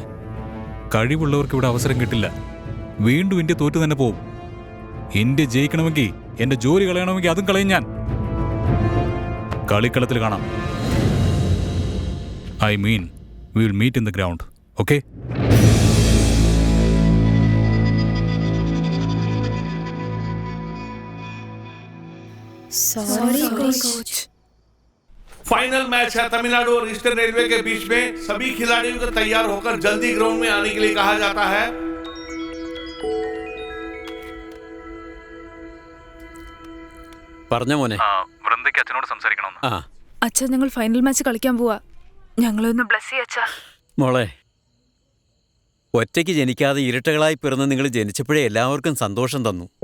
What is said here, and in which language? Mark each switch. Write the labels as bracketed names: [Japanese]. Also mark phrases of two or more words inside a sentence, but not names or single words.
[Malayalam] കഴിവുള്ളവർക്ക് ഇവിടെ അവസരം കിട്ടില്ല. വീണ്ടും ഇന്ത്യ തോറ്റു തന്നെ പോവും. ഇന്ത്യ ജയിക്കണമെങ്കിൽ, എൻ്റെ ജോലി കളയണമെങ്കിൽ അതും കളയും ഞാൻ. കളിക്കളത്തിൽ കാണാം. [English] I mean we will meet in the ground. [Malayalam] ഓക്കെ? [English] Sorry coach. final match [Hindi] है तमिलनाडु और ईस्टर्न रेलवे के बीच में. सभी खिलाड़ियों को तैयार होकर जल्दी ग्राउंड में आने के लिए कहा जाता है. [Malayalam] പറഞ്ഞ മോനെ, വൃന്ദയ്ക്ക് അച്ഛനോട് സംസാരിക്കണമെന്ന്. ആ അച്ഛൻ ഞങ്ങൾ [English] final match [Malayalam] കളിക്കാൻ പോവാ. ഞങ്ങളൊന്ന് ബ്ലസ് ചെയ്യച്ചാ. മോളെ, ഒറ്റയ്ക്ക് ജനിക്കാതെ ഇരട്ടകളായി പിറന്ന് നിങ്ങൾ ജനിച്ചപ്പോഴേ എല്ലാവർക്കും സന്തോഷം തന്നു.